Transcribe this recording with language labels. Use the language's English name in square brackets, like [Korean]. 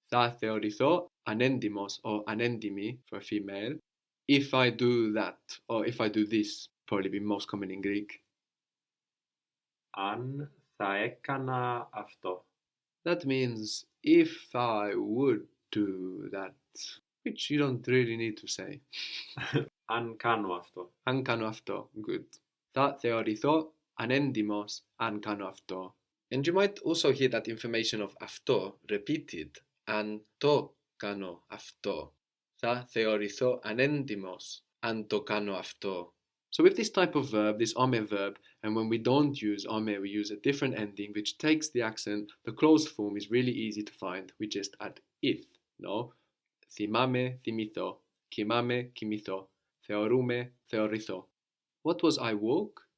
[Greek] Θα θεωρηθώ [English] anendimos or anendimi for female if I do that or if I do this. Probably be most common in Greek. [Greek] Αν θα έκανα αυτό. [English] That means if I would do that, which you don't really need to say. [Greek] Αν κάνω αυτό. Αν κάνω αυτό. Good. Θα θεωρηθώ ανέντιμος αν κάνω αυτό. [English] And you might also hear that information of αυτό repeated. [Greek] Αν το κάνω αυτό. Θα θεωρηθώ ανέντιμος αν το κάνω αυτό. [English] So with this type of verb, this ame verb, and when we don't use ame, we use a different ending which takes the accent. The closed form is really easy to find. We just add ith, no? [Greek] Θυμάμαι, θυμηθώ. Κοιμάμαι, κοιμηθώ. Θεωρούμε, θεωρηθώ. [English] What was I walk?